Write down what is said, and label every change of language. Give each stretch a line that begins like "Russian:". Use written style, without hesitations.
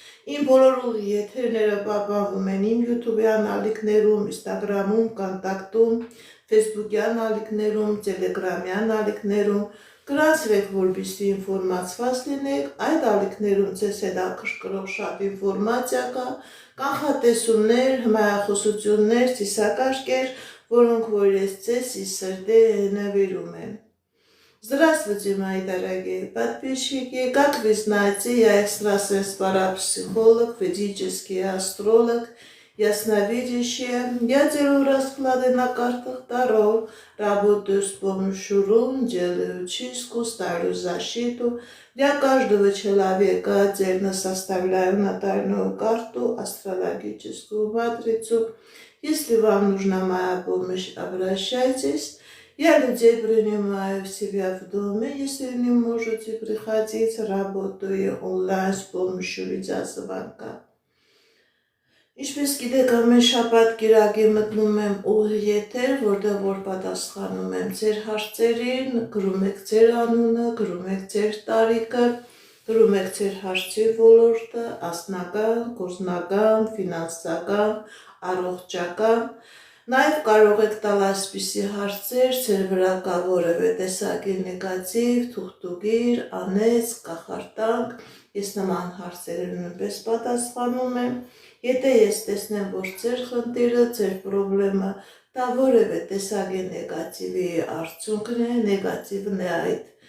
Armenian: Իմ բոլոր ուղի եթերները պահպանվում են իմ YouTube-յան ալիքներում, Instagram-ում, Կոնտակտում, Facebook-յան ալիքներում, Telegram-յան ալիքներում, գրանցվեք, որպեսզի ինֆորմացված լինեք, այդ ալիքներում ձեզ հետաքրքրող շատ ինֆորմացիա կա, կանխատեսումներ, հմայախոսություններ, ծիսակարգեր, որոնք որ ես ձեզ
Russian: из сердца
Armenian: նվիրում եմ։
Russian: Здравствуйте, мои дорогие подписчики! Как вы знаете, я экстрасенс-парапсихолог, ведический астролог, ясновидящая. Я делаю расклады на картах Таро, работаю с помощью рун, делаю чистку, ставлю защиту. Для каждого человека отдельно составляю натальную карту, астрологическую матрицу. Если вам нужна моя помощь, обращайтесь. Я людей принимаю в себя в доме, если не можете приходить, работаю онлайн с помощью видеозвонка.
Armenian: Ինչպես գիտեք, ամեն շաբաթ կիրակի մտնում եմ ուղիղ եթեր, որտեղ որ պատասխանում եմ ձեր հարցերին, գրում եք ձեր անունը, գրում եք ձեր տարիքը, գրում եք ձեր հարցի ոլորտը, ասնական, գործնական, ֆինանսական, առողջական, նաև կարող եք տալ այսպիսի հարցեր, ձեր վրա կա որևէ տեսակի նեգատիվ, թուղթուգիր, անեծ, կախարտանք, ես նման հարցերին նույնպես պատասխանում եմ, եթե ես տեսնեմ, որ ձեր խնդիրը, ձեր պրոբլեմը դա որևէ տեսակի նեգատիվի արդյունքն է, նեգատիվն է այդ